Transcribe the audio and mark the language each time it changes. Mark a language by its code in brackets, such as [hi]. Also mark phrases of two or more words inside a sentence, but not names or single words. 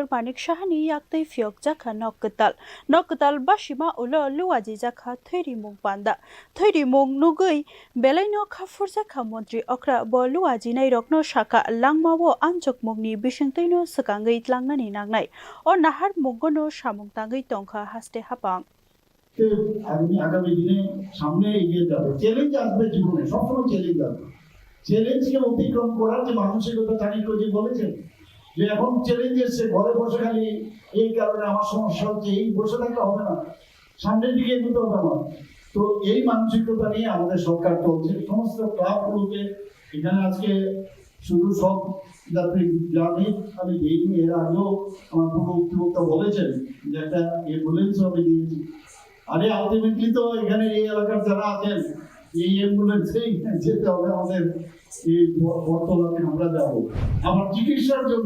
[trp] Manik Sahani yaktei Phiyog jakha nok kwtal basima ulo luwaji jakha thwiri mung panda thwiri mung nugui belaino khafur jakha Mantri Okwra bo luwaji nai rokno saka langmao anjok mungni bisingtoino swkangui tlangnani nangnai o nahar munggono samung tangui tongkha haste hapang [bn] আগামী দিনে সামনে এগিয়ে যাবে চ্যালেঞ্জ আসবে জীবনে সবসময় চ্যালেঞ্জ আসবে চ্যালেঞ্জকে অতিক্রম করার যে মানসিকতা চাণক্যজি বলেছেন যে এখন চ্যালেঞ্জ এসছে ঘরে বসে খালি এই কারণে আমার সমস্যা হচ্ছে এই বসে থাকলে হবে না সামনের দিকে এগোতে হবে আমার তো এই মানসিকতা নিয়ে আমাদের সরকার চলছে সমস্ত ক্লাবগুলোকে এখানে আজকে শুধু সব যাত্রী জানি আমি দেইনি এর আগেও আমার পূর্ব বক্তা বলেছেন যে একটা অ্যাম্বুলেন্স আমি দিয়েছি আরে আলটিমেটলি তো এখানে এই এলাকার যারা আছেন এই অ্যাম্বুলেন্সেই যেতে হবে আমাদের এই বর্তমানে আমরা যাব আমার চিকিৎসার জন্য